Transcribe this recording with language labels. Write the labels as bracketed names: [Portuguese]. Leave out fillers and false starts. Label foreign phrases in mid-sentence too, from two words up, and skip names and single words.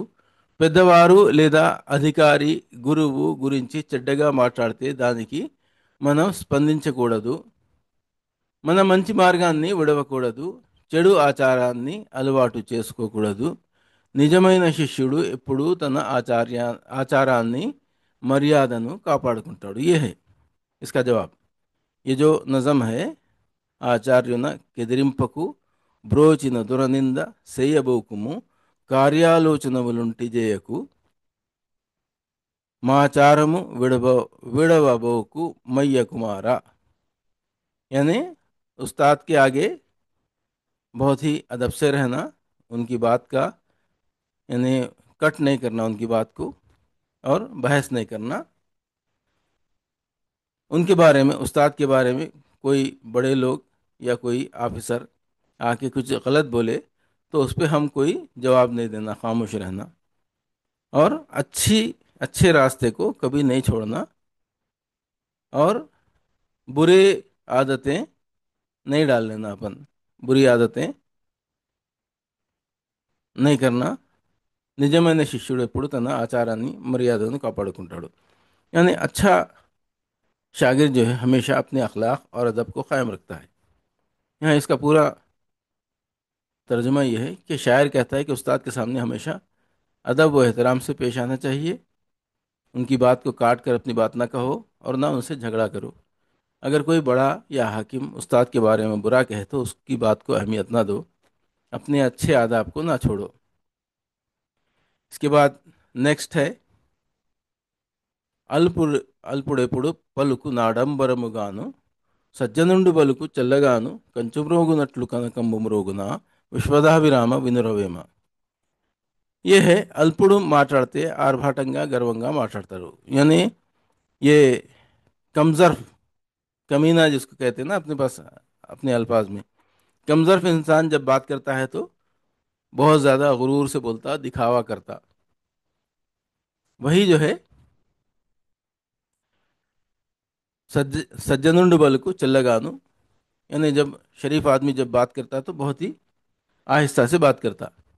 [Telugu] పెద్దవారు లేదా అధికారి గురువు గురించి చెడ్డగా మాట్లాడితే దానికి మనం స్పందించకూడదు, మన మంచి మార్గాన్ని విడవకూడదు, చెడు ఆచారాన్ని అలవాటు చేసుకోకూడదు। నిజమైన శిష్యుడు ఎప్పుడూ తన ఆచారాన్ని, మర్యాదను కాపాడుకుంటాడు। [Urdu] یہ ہے اس کا جواب۔ یہ جو نظم ہے, [Telugu] ఆచార్యున కెదిరింపకు బ్రోచిన దురనింద సేయబోకుము, కార్యాలోచనములుంటి చేయకు, మాచారము విడవబోకు మయ్య కుమారా। [Urdu] یعنی استاد کے آگے بہت ہی ادب سے رہنا، ان کی بات کا یعنی کٹ نہیں کرنا ان کی بات کو، اور بحث نہیں کرنا. ان کے بارے میں، استاد کے بارے میں کوئی بڑے لوگ یا کوئی آفیسر آکے کچھ غلط بولے تو اس پر ہم کوئی جواب نہیں دینا، خاموش رہنا. اور اچھے راستے کو کبھی نہیں چھوڑنا. اور برے عادتیں نہیں ڈال لینا اپن، بری عادتیں نہیں کرنا. [Telugu] నిజమైన శిష్యుడు ఎప్పుడు తన ఆచారాన్ని మర్యాదను కాపాడుకుంటాడు। [Urdu] یعنی اچھا شاگرد جو ہے ہمیشہ اپنے اخلاق اور ادب کو قائم رکھتا ہے. یہاں اس کا پورا ترجمہ یہ ہے کہ شاعر کہتا ہے کہ استاد کے سامنے ہمیشہ ادب و احترام سے پیش آنا چاہیے. ان کی بات کو کاٹ کر اپنی بات نہ کہو اور نہ ان سے جھگڑا کرو. اگر کوئی بڑا یا حاکم استاد کے بارے میں برا کہے تو اس کی بات کو اہمیت نہ دو، اپنے اچھے آداب کو نہ چھوڑو. اس کے بعد نیکسٹ ہے, [Telugu] అల్పుడు అల్పుడెప్పుడు పలుకు నాడంబరముగాను సజ్జనుండు పలుకు చల్లగాను కంచుమ్రోగునట్లు కనకంబు మ్రోగున విశ్వదాభిరామ వినురవేమ। [Urdu] یہ ہے [Telugu] అల్పుడు మాట్లాడితే ఆర్భాటంగా గర్వంగా మాట్లాడతారు। [Urdu] یعنی یہ کم ظرف، کمینہ جس کو کہتے ہیں نا اپنے پاس، اپنے الفاظ میں، کم ظرف انسان جب بات کرتا ہے تو بہت زیادہ غرور سے بولتا، دکھاوا کرتا. وہی جو ہے [Telugu] సజ్జనుండ బల కొ చల్లగాను, [Urdu] یعنی جب شریف آدمی جب بات کرتا تو بہت ہی آہستہ سے بات کرتا.